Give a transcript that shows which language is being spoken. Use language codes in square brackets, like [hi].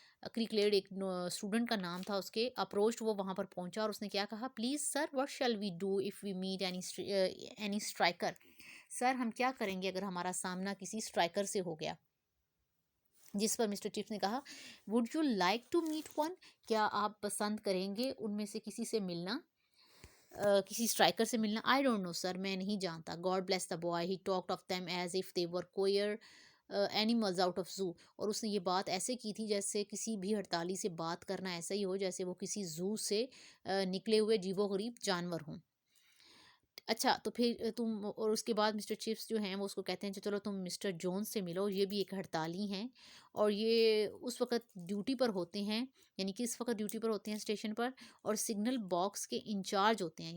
[ur] کریکلیڈ ایک اسٹوڈنٹ کا نام تھا اس کے، اپروچ وہ وہاں پر پہنچا اور اس نے کیا کہا، [en] Please sir what shall we do if we meet any striker. [ur] سر ہم کیا کریں گے اگر ہمارا سامنا کسی اسٹرائکر سے ہو گیا. جس پر مسٹر چپس نے کہا، [en] would you like to meet one, [ur] کیا آپ پسند کریں گے ان میں سے کسی سے ملنا، کسی اسٹرائکر سے ملنا. [en] I don't know sir, [ur] میں نہیں جانتا. [en] God bless the boy, he talked of them as if they were queer animals out of zoo. [ur] اور اس نے یہ بات ایسے کی تھی جیسے کسی بھی ہڑتالی سے بات کرنا ایسا ہی ہو جیسے وہ کسی زو سے نکلے ہوئے عجیب و غریب جانور ہوں. اچھا تو پھر تم، اور اس کے بعد مسٹر چپس جو ہیں وہ اس کو کہتے ہیں کہ چلو تم مسٹر جونز سے ملو، یہ بھی ایک ہڑتالی ہیں اور یہ اس وقت ڈیوٹی پر ہوتے ہیں، یعنی کہ اس وقت ڈیوٹی پر ہوتے ہیں اسٹیشن پر، اور سگنل باکس کے انچارج ہوتے ہیں.